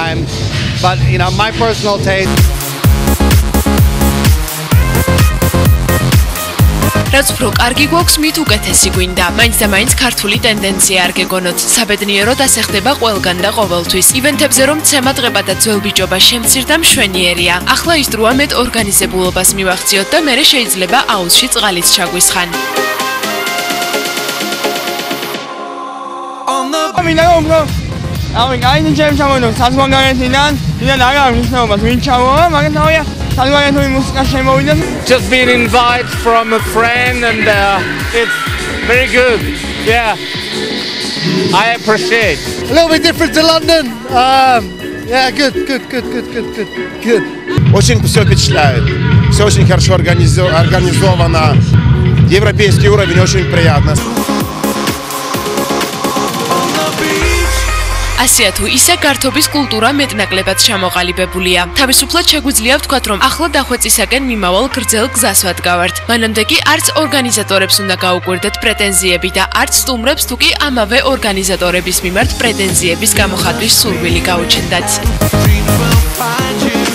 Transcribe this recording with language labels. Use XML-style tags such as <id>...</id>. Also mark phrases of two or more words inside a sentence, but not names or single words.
<ka>რაც უფრო კარგი გვაქვს, მით უკეთესი გვინდა. მაინც და მაინც ქართული ტენდენცია არ გეგონოთ. საბედნიეროდ ასე ხდება ყველგან და ყოველთვის. ივენთებზე რომ ცემა დღება და ძველბიჯობა შემცირდა მშვენიერია. ახლა ის დროა მეტ ორგანიზებულობას მივახციოთ და მერე შეიძლება აუზში წყალიც ჩაგვისხან.</ka> <en>Just been invited from a friend and it's very good. Yeah, I appreciate. A little bit different to London. Yeah, good.</en> <ru>Очень все впечатляет. Все очень хорошо организовано. Европейский уровень очень приятно.</ru> <ka>ასეა თუ ისე გართობის კულტურა მეტნაკლებად ჩამოყალიბებულია. თავისუფლად შეგვიძლია ვთქვათ, რომ ახლა დახვეწისაკენ მიმავალ გრძელ გზას ვადგავართ. მანამდე კი არც ორგანიზატორებს უნდა გაუკვირდეთ პრეტენზიები და არც სტუმრებს თუ კი ამავე ორგანიზატორების მიმართ პრეტენზიების გამოხატვის სურვილი გაუჩნდათ.</ka>